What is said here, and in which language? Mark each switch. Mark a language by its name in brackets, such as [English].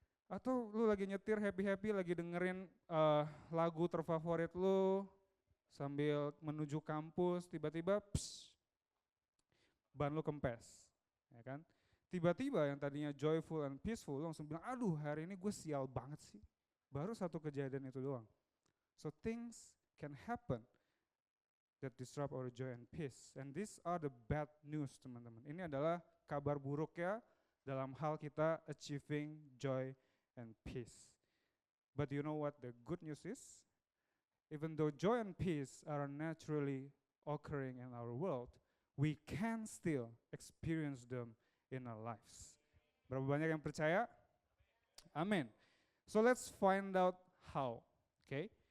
[Indonesian] Atau lu lagi nyetir happy-happy, lagi dengerin lagu terfavorit lu sambil menuju kampus, tiba-tiba ban lu kempes, ya kan? Tiba-tiba yang tadinya joyful and peaceful lu langsung bilang, aduh hari ini gue sial banget sih. Baru satu kejadian itu doang. [English] So things can happen that disrupt our joy and peace. And these are the bad news, teman-teman. [Indonesian] Ini adalah kabar buruk ya dalam hal kita [English] achieving joy and peace. But you know what the good news is? Even though joy and peace are naturally occurring in our world, we can still experience them in our lives. [Indonesian] Berapa banyak yang percaya? [English] Amin. So let's find out how. Okay?